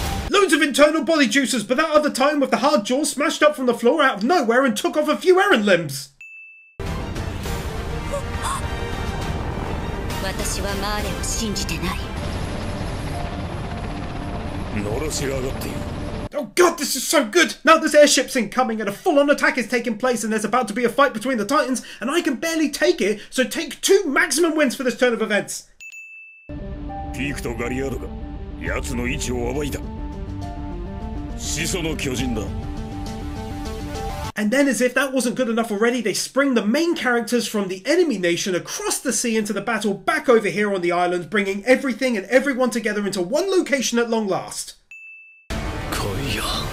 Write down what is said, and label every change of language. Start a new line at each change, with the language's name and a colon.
English: Loads of internal body juices, but that other time with the hard jaw smashed up from the floor out of nowhere and took off a few Eren limbs.
Japanese: 私はマーレを信じてない。のろしが上がっている。
English: Oh god, this is so good! Now this airship's incoming and a full-on attack is taking place and there's about to be a fight between the Titans and I can barely take it, so take 2 maximum wins for this turn of events.
Japanese: ピークとガリアードが奴の位置を暴いた。始祖の巨人だ。
English: And then, as if that wasn't good enough already, they spring the main characters from the enemy nation across the sea into the battle back over here on the island, bringing everything and everyone together into one location at long last.
Japanese: 来いよ。